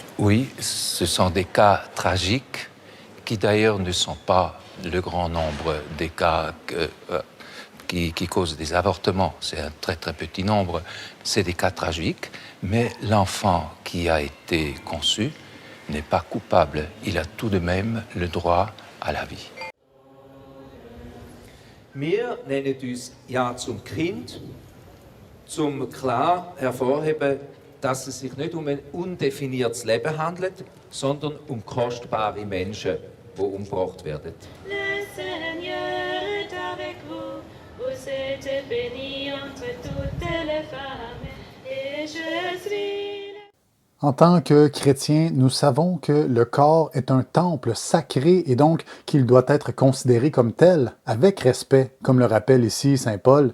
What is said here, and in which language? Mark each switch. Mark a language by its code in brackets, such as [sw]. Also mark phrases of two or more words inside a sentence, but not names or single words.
[fr] Oui, ce sont des cas tragiques qui d'ailleurs ne sont pas le grand nombre des cas qui causent des avortements. C'est un très très petit nombre. C'est des cas tragiques, mais l'enfant qui a été conçu n'est pas coupable. Il a tout de même le droit à la vie. [de] Wir nennen uns Ja zum Kind, zum klar hervorheben, dass es sich nicht um ein undefiniertes Leben handelt, sondern um kostbare Menschen, die umgebracht werden. [fr] Le Seigneur est avec vous, vous êtes bénie entre toutes les femmes, et je suis... En tant que chrétiens, nous savons que le corps est un temple sacré et donc qu'il doit être considéré comme tel, avec respect, comme le rappelle ici saint Paul.